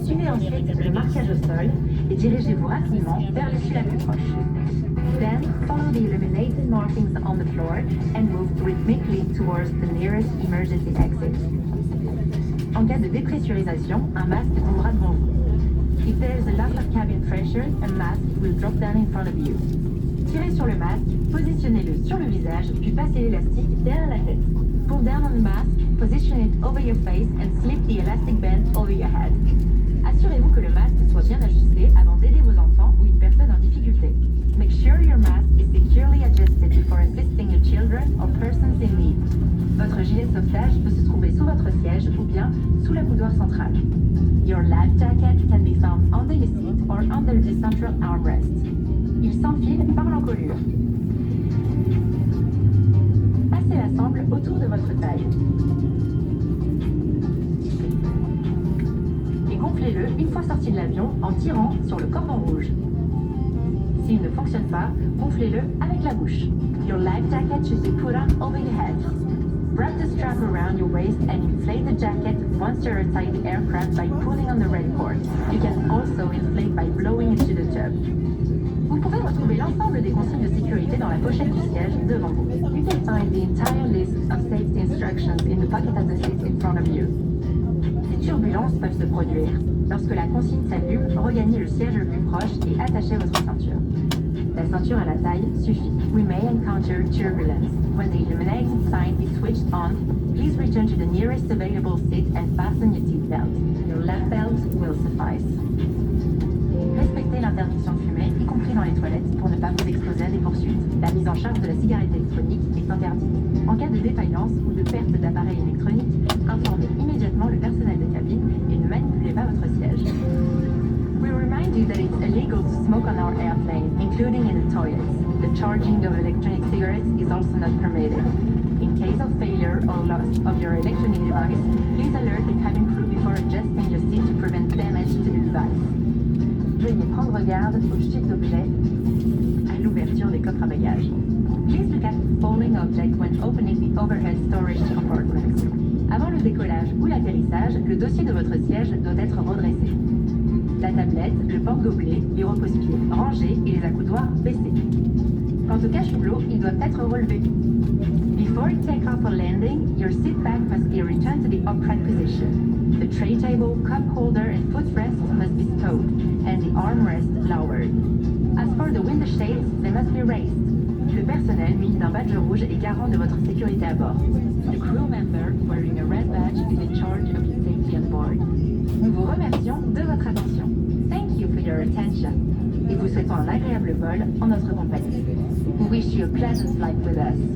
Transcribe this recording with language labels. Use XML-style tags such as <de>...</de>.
<fr>ensuite le marquage au sol et dirigez-vous rapidement vers l'issue la plus proche.</fr> <en>Then, follow the illuminated markings on the floor and move rhythmically towards the nearest emergency exit.</en> <fr>En cas de dépressurisation, un masque tombera devant vous.</fr> <en>If there is a loss of cabin pressure, a mask will drop down in front of you.</en> <fr>Tirez sur le masque, positionnez-le sur le visage, puis passez l'élastique derrière la tête.</fr> <en>Pull down on the mask, position it over your face and slip the elastic band over your head.</en> <fr>Assurez-vous que le masque soit bien ajusté avant d'aider vos enfants ou une personne en difficulté.</fr> <en>Make sure your mask is securely adjusted before assisting your children or persons in need.</en> <fr>Votre gilet de sauvetage peut se trouver sous votre siège ou bien sous la boudoir centrale.</fr> <en>Your life jacket can be found under your seat or under the central armrest.</en> <fr>Il s'enfile par l'encolure. Passez l'ensemble autour de votre taille. Et gonflez-le une fois sorti de l'avion en tirant sur le cordon rouge. S'il ne fonctionne pas, gonflez-le avec la bouche.</fr> <en>Your life jacket should be put on over your head. Wrap the strap around your waist and inflate the jacket once you're inside the aircraft by pulling on the red cord. You can also inflate by blowing into the tube.</en> <fr>Vous pouvez retrouver l'ensemble des consignes de sécurité dans la pochette du siège devant vous.</fr> <en>You can find the entire list of safety instructions in the pocket of the seat in front of you.</en> <fr>Des turbulences peuvent se produire. Lorsque la consigne s'allume, regagnez le siège le plus proche et attachez votre ceinture. La ceinture à la taille suffit.</fr> <en>We may encounter turbulence. When the illuminating sign is switched on, please return to the nearest available seat and fasten your seat belt. Your lap belt will suffice.</en> <fr>Respectez l'interdiction de fumer, y compris dans les toilettes, pour ne pas vous exposer à des poursuites. La mise en charge de la cigarette électronique est interdite. En cas de défaillance ou de perte d'appareil électronique, informez immédiatement le personnel de cabine et ne manipulez pas votre siège.</fr> <en>We remind you that it's illegal to smoke on our airplane, including in the toilets. The charging of electronic cigarettes is also not permitted. In case of failure or loss of your electronic device, please alert the cabin crew before adjusting your seat to prevent damage to the device.</en> <fr>Veuillez prendre garde aux chutes d'objets à l'ouverture des coffres à bagages.</fr> <en>Please look at falling objects when opening the overhead storage compartments.</en> <fr>Avant le décollage ou l'atterrissage, le dossier de votre siège doit être redressé. La tablette, le porte-gobelet, les repose-pieds rangés et les accoudoirs baissés. Quant au cache-hublot, ils doivent être relevés.</fr> <en>Before take-off or landing, your seat back must be returned to the upright position. The tray table, cup holder and footrest must be stowed, and the armrest lowered. As for the window shades, they must be raised.</en> <fr>Le personnel muni d'un badge rouge est garant de votre sécurité à bord.</fr> <en>The crew member wearing a red badge is in charge of your safety on board.</en> <fr>Nous vous remercions de votre attention.</fr> <en>Thank you for your attention.</en> <fr>Et vous souhaitons un agréable vol en notre compagnie.</fr> <en>We wish you a pleasant flight with us.</en>